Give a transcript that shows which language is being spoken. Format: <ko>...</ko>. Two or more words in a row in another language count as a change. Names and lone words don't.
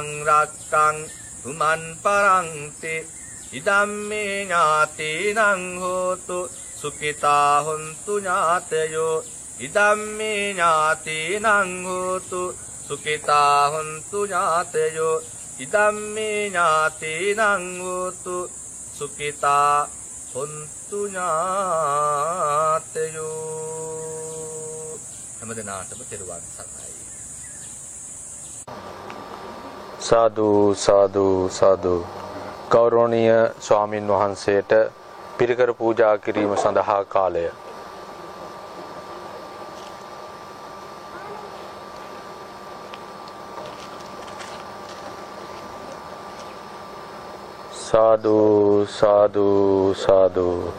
<pi>රක්ඛන්තු මන් පරන්ති ඉදම්මේ ඥාතීනං හෝතු සුඛිතා හොන්තු ඥාතයෝ ඉදම්මේ ඥාතීනං හෝතු සුඛිතා හොන්තු ඥාතයෝ ඉදම්මේ ඥාතීනං හෝතු සුඛිතා හොන්තු ඥාතයෝ.</pi> <si>හැමදෙනාටම තෙරුවන් සරණයි. සාදු සාදු සාදු. ගෞරවනීය ස්වාමින් වහන්සේට පිරිකර පූජා කිරීම සඳහා කාලය. සාදු සාදු සාදු.</si>